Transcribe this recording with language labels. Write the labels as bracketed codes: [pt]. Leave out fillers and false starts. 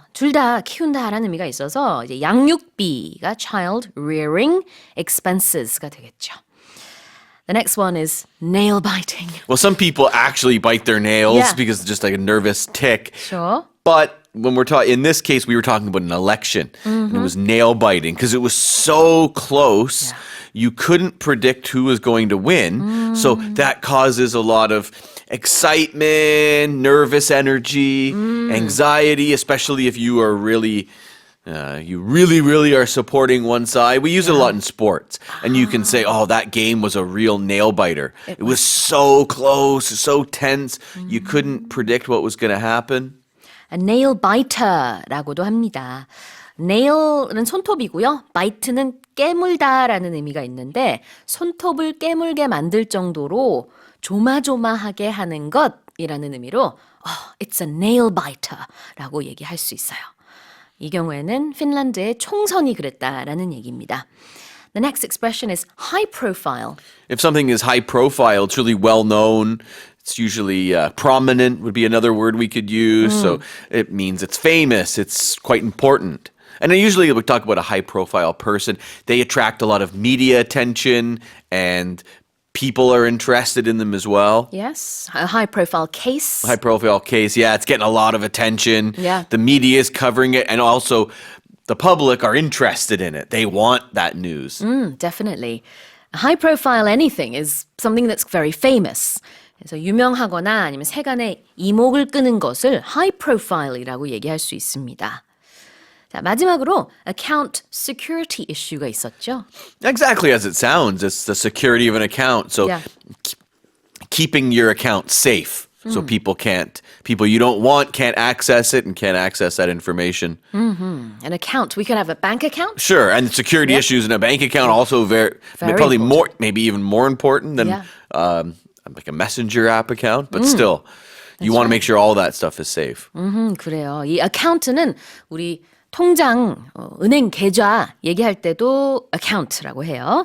[ko] 둘 다 키운다라는 의미가 있어서 이제 양육비가 [en] child rearing expenses [ko] 가 되겠죠. [en] The next one is nail biting. Well, some people actually bite their nails Yeah. because it's just like a nervous tick. Sure. But when we're talking, in this case, we were talking about an election. And it was nail biting because it was so close. You couldn't predict who was going to win. So that causes a lot of excitement, nervous energy, anxiety, especially if you are really you really are supporting one side. We use it a lot in sports. And you can say, oh, that game was a real nail biter. It was so close, so tense. You couldn't predict what was going to happen. A nail biter [ko] 라고도 합니다. nail은 손톱이고요. bite는 깨물다라는 의미가 있는데 손톱을 깨물게 만들 정도로 조마조마하게 하는 것이라는 의미로 [en] it's a nail biter [ko] 라고 얘기할 수 있어요. 이 경우에는 핀란드의 총선이 그랬다라는 얘기입니다. [en] The next expression is high profile. If something is high profile, it's really well known. It's usually prominent would be another word we could use. So it means it's famous. It's quite important. And usually we talk about a high profile person. They attract a lot of media attention and people are interested in them as well. Yes, a high profile case. High profile case, yeah, it's getting a lot of attention. Yeah. The media is covering it and also the public are interested in it. They want that news. Definitely. High profile anything is something that's very famous. [ko] 그래서 유명하거나 아니면 세간의 이목을 끄는 것을 high profile이라고 얘기할 수 있습니다. 자, 마지막으로 [en] account security issue [ko] 가 있었죠. [en] Exactly as it sounds. It's the security of an account. So keeping your account safe. So people you don't want can't access it and can't access that information. An account, we could have a bank account. Sure, and security issues in a bank account also Very probably important. more, maybe even more important than like a messenger app account. But still, you want to make sure all that stuff is safe. [ko] 그래요. 이 account는 우리 통장, 은행 계좌 얘기할 때도 account라고 해요.